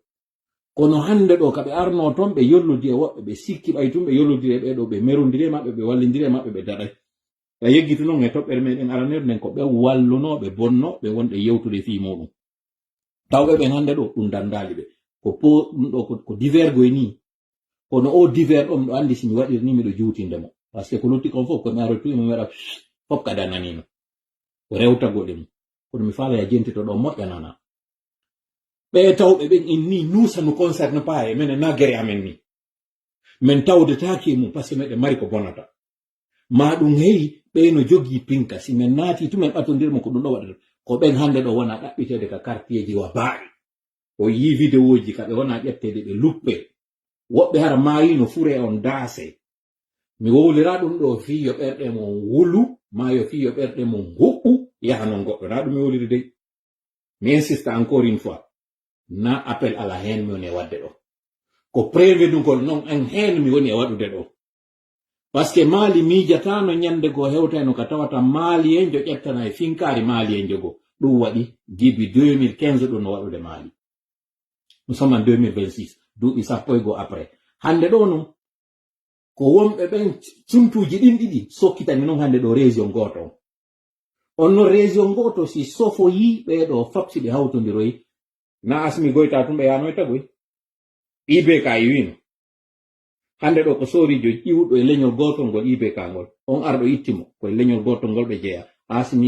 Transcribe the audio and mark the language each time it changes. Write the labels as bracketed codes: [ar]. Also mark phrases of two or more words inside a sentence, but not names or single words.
[ff] kono hande ɗo kaɓe arno toon ɓe yollodi e woɓɓe ɓe sikki ɓay tum ɓe yollodiri e ɓeɗo ɓe merondiri e maɓɓe ɓe wallidiri e maɓɓe ɓe daɗay ɓe yeggitu noon e toɓɓere meɗen araneɗo nden ko ɓe wallunoɓe bonnoɓe wonɗe yewtude fi muɗum tawɓe ɓen hande ɗo ɗum dandali ɓe ko po ɗum ɗo ko divergoy ni kono o divers ɗo miɗo andi simi waɗiri ni miɗo juutindemo [fr] par ce que [ff] ko lutti kon fof komi arotu mi waɗa fof kada nanino ko rewtagoɗe mum kono mi faala ya jentito ɗo moƴƴanana ɓe tawɓe ɓen inni [fr] nous ça nous concerne pas [ff] e menen na guerre amen ni min tawdetaki mum [fr] par ce que [ff] meɗen mari ko bonata ma ɗum heyi ɓe no jogii pinka si min naati tumen ɓatodirmo ko ɗum ɗo waɗata ko ɓen hande ɗo wona ɗaɓɓitede ka quartier ji wa baaɗi o yi vidéo ji kaɓe wona ƴettede ɓe luppe woɓɓe hara maayino fure on daase mi wowlira ɗum ɗo fiyo ɓerɗe mon wulu mayo fiyo ɓerɗe mon huɓɓu yaha non goɗɗo na ɗum mi wowliri dey mi insiste [fr] encore une fois [ff] na [fr] appel à la haine [ff] mi woni e wadde ɗo ko prévenugol non en heen mi woni e waɗude ɗo [fr] par ce que [ff] maali miijatano ñande goo hewtano ka tawata maali en jo ƴettana e finkari maali en jogo ɗum waɗi dibi 2015 ɗum no waɗude maali [fr] nous sommes en 2026 [ff] duuɓi sappo e goo après hande ɗo non ko wonɓe ɓen cumtuji ɗin ɗiɗi sokkitani noon hande ɗo région goto on no région goto si sofoyi ɓeɗo fapsi ɓe hawtodiroyi na asmi goyta tum ɓe yanoy tagoy IBK e wino hande ɗo ko sorijo ƴiwɗo e leñol gotol ngol IBK ngol on arɗo ittimo koye leñol gotol ngol ɓe jeeya asmi